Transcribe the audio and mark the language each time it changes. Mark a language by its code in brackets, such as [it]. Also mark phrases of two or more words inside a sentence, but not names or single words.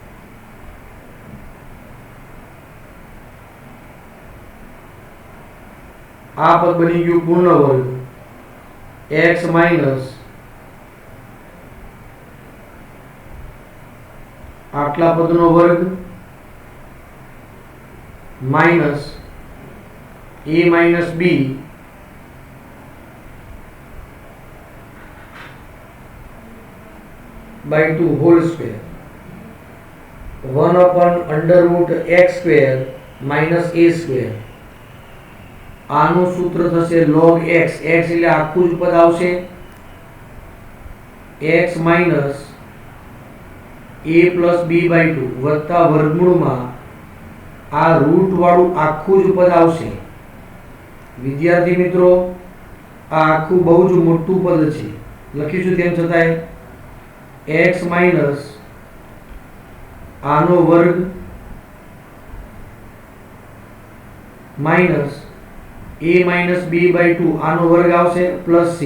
[gu] આ પદ બની ગયું પૂર્ણ વર્ગ x માઇનસ આટલા પદનો વર્ગ [en] minus a minus b by 2 whole square 1 upon under root x square minus a square. [gu] આનું સૂત્ર થશે log x. x એટલે આખું જ પદ આવશે [en] x minus a plus b by 2 [gu] વત્તા વર્ગમૂળમાં આ રૂટ વાળું આખું જ પદ આવશે. વિદ્યાર્થી મિત્રો, આ આખું બહુ જ મોટું પદ છે. લખીશું તેમ છતાંય x માઇનસ આનો વર્ગ [en] minus a minus b by 2 [gu] આનો વર્ગ આવશે પ્લસ c.